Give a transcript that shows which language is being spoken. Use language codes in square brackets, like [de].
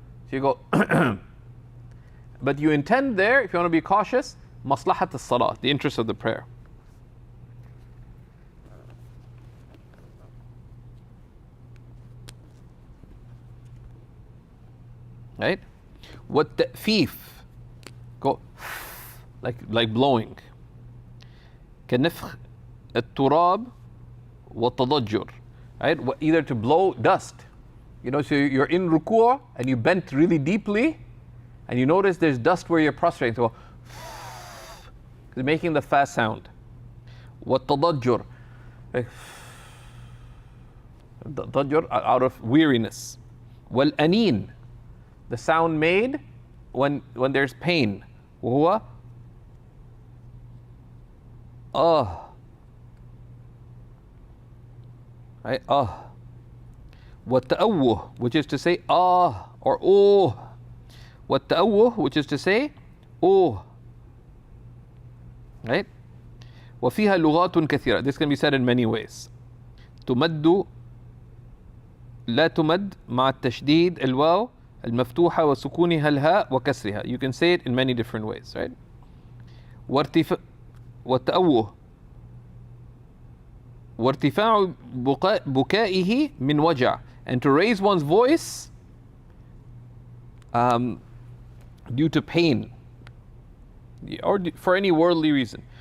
[en] So you go, but you intend there, if you want to be cautious, maslahat as-salah, the interest of the prayer. Right? What ta'fif, go like blowing. [ar] كنفخ التراب والتضجر, [en] right? Either to blow dust, so you're in ruku' and you bent really deeply and you notice there's dust where you're prostrating, so it's making the fast sound. والتضجر, like ضجر out of weariness. والأنين, the sound made when there's pain. [ar] وهو [en] right? والتأوه, which is to say or oh. والتأوه, which is to say oh. Right? [ar] وفيها لغات كثيرة. [en] This can be said in many ways. [ar] تمد لا تمد مع التشديد الواو المفتوحة وسكونها الهاء وكسرها. [en] You can say it in many different ways, right? [ar] والتأوه وارتفاع بكائه من وجع, [en] and to raise one's voice due to pain or for any worldly reason.